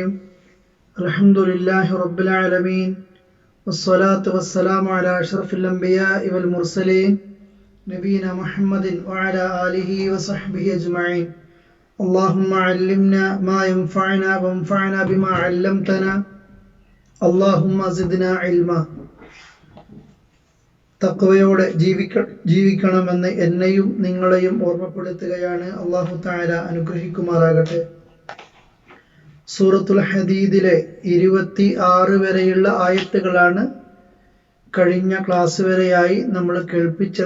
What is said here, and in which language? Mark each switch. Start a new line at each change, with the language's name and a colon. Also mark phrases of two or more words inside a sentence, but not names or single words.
Arabic: الحمد لله رب العالمين والصلاة والسلام على أشرف الأنبياء والمرسلين نبينا محمد وعلى آله وصحبه أجمعين. اللهم علمنا ما ينفعنا وانفعنا بما علمتنا. اللهم زدنا علما.
Malayalam: തഖ്വയോടെ ജീവിക്കണമെന്ന് എന്നെയും നിങ്ങളെയും ഓർമ്മപ്പെടുത്തുകയാണ്.
Arabic: الله تعالى
Malayalam: അനുഗ്രഹിക്കുമാറാകട്ടെ. സൂറത്തുൽ ഹദീദിലെ 26 വരെയുള്ള ആയത്തുകളാണ് കഴിഞ്ഞ ക്ലാസ് വരെയായി നമ്മൾ കേൾപ്പിച്ചത്.